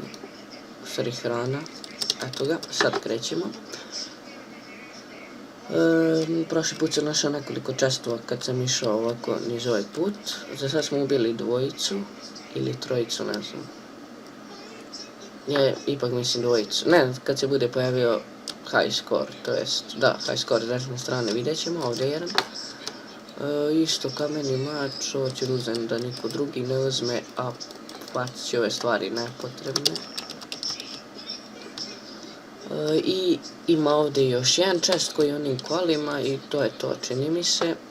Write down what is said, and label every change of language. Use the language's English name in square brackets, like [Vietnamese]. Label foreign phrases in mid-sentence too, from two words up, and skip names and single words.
[Croatian] U stvari hrana. Eto ga, sad krećemo. Prošli put sam našao nekoliko chestova kad sam išao ovako niz ovaj put. Za sad smo ubili dvojicu ili trojicu, ne znam. Ipak mislim dvojicu. Ne, kad se bude pojavio [English] high score, [Croatian] to jest, da, [English] high score [Croatian] s desne strane vidjet ćemo, ovdje je jedan. Isto kameni mač, ovo ću uzem da niko drugi ne uzme, a bacit ću ove stvari nepotrebne. I ima ovdje još jedan chest koji je onim kolima i to je to, čini mi se.